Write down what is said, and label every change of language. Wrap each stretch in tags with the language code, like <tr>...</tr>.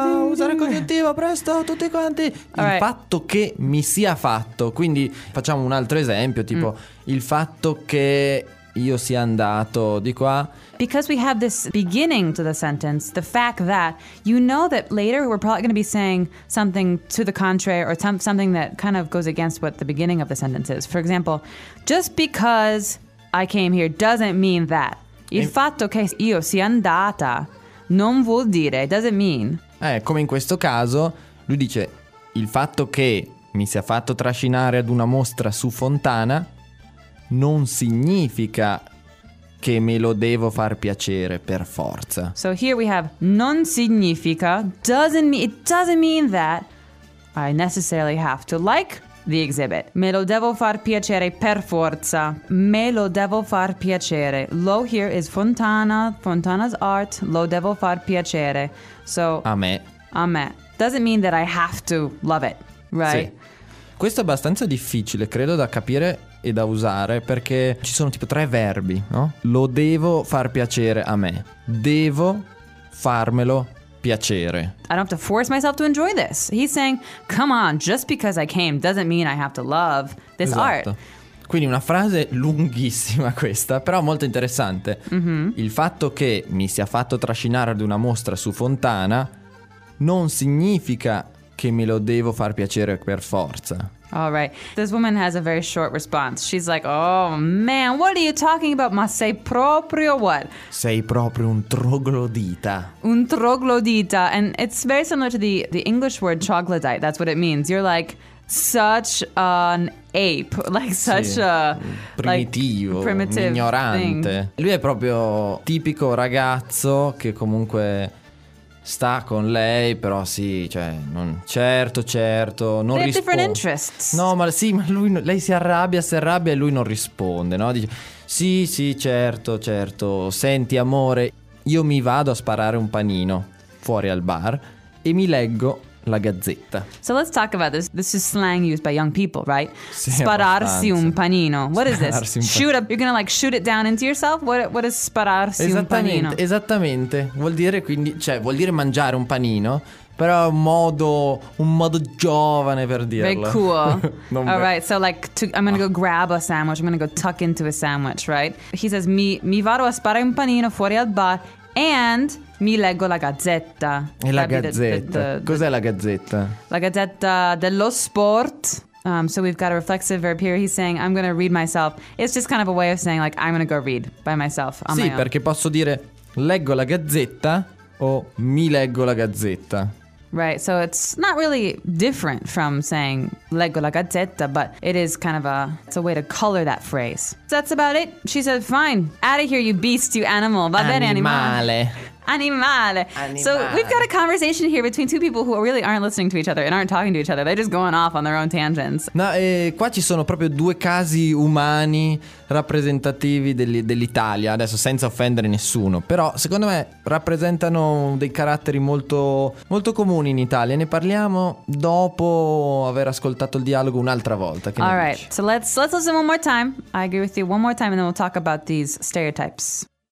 <it>Usare il congiuntivo, presto, tutti quanti.</it> <en>Right.</en> <it>Il fatto che mi sia fatto. Quindi facciamo un altro esempio, tipo il fatto che io sia andato di qua.</it> <en>Because we have this beginning to the sentence, the fact that you know that later we're probably going to be saying something to the contrary or something that kind of goes against what the beginning of the sentence is. For example, just because I came here doesn't mean that.</en> <it>Il fatto che io sia andata non vuol dire,</it> <en>doesn't mean.</en> <it>Come in questo caso, lui dice il fatto che mi sia fatto trascinare ad una mostra su Fontana non significa che me lo devo far piacere per forza.</it> <en>So here we have</en> <it>non significa,</it> <en>doesn't mean, it doesn't mean that I necessarily have to like the exhibit.</en> <it>Me lo devo far piacere per forza. Me lo devo far piacere.</it> <en>Lo here is Fontana, Fontana's art.</en> <it>Lo devo far piacere.</it> <en>So</en> <it>a me. A me.</it> <en>Doesn't mean that I have to love it, right?</en> <it>Sì. Questo è abbastanza difficile, credo, da capire e da usare, perché ci sono tipo tre verbi, no? Lo devo far piacere a me. Devo farmelo piacere.</it> <en>I don't have to force myself to enjoy this. He's saying, come on, just because I came doesn't mean I have to love this,</en> <it>esatto,</it> <en>art.</en> <it>Quindi una frase lunghissima questa, però molto interessante. Mm-hmm. Il fatto che mi sia fatto trascinare ad una mostra su Fontana non significa che me lo devo far piacere per forza.</it> <en>All right. This woman has a very short response. She's like, oh man, what are you talking about?</en> <it>Ma sei proprio</it> <en>what?</en> <it>Sei proprio un troglodita. Un troglodita.</it> <en>And it's very similar to the English word troglodyte. That's what it means. You're like such an ape. Like such,</en> <it>sì, a... primitivo.</it> <en>Like, primitive,</en> <it>ignorante.</it> <en>Thing.</en> <it>Lui è proprio tipico ragazzo che comunque sta con lei, però sì, cioè, non, certo, certo, non</it> <en>They have different interests.</en> <it>No, ma sì, ma lui, lei si arrabbia e lui non risponde, no? Dice, sì, sì, certo, certo, senti amore, io mi vado a sparare un panino fuori al bar e mi leggo la Gazzetta.</it> <en>So let's talk about this. This is slang used by young people, right?</en> <it>Sì, spararsi un panino.</it> <en>What</en> <it>spararsi</it> <en>is this? Shoot up. You're gonna like shoot it down into yourself.</en> <it>What is spararsi un panino? Esattamente. Vuol dire quindi, cioè, vuol dire mangiare un panino. Però è un modo giovane per dirlo.</it> <en>Very cool. All right. So like I'm gonna go grab a sandwich. I'm gonna go tuck into a sandwich, right? He says</en> <it>mi vado a sparare un panino fuori al bar. And mi leggo la Gazzetta. E la Gazzetta? Cos'è la Gazzetta? La Gazzetta dello Sport.</it> <en>So we've got a reflexive verb here. He's saying, I'm going to read myself. It's just kind of a way of saying, like, I'm going to go read by myself. On</en> <it>sì,</it> <en>my own.</en> <it>Perché posso dire, leggo la Gazzetta o mi leggo la Gazzetta.</it> <en>Right, so it's not really different from saying</en> <it>leggo la gazzetta,</it> <en>but it is kind of it's a way to color that phrase. So that's about it. She said, fine, out of here, you beast, you animal.</en> <it>Va bene, animale. Animale.</it> <en>So we've got a conversation here between two people who really aren't listening to each other and aren't talking to each other. They're just going off on their own tangents.</en> <it>No, qua ci sono proprio due casi umani rappresentativi dell'Italia, adesso senza offendere nessuno. Però secondo me rappresentano dei caratteri molto, molto comuni in Italia. Ne parliamo dopo aver ascoltato il dialogo un'altra volta. Che</it> <en>All right, so let's listen one more time. I agree with you one more time and then we'll talk about these stereotypes.</en>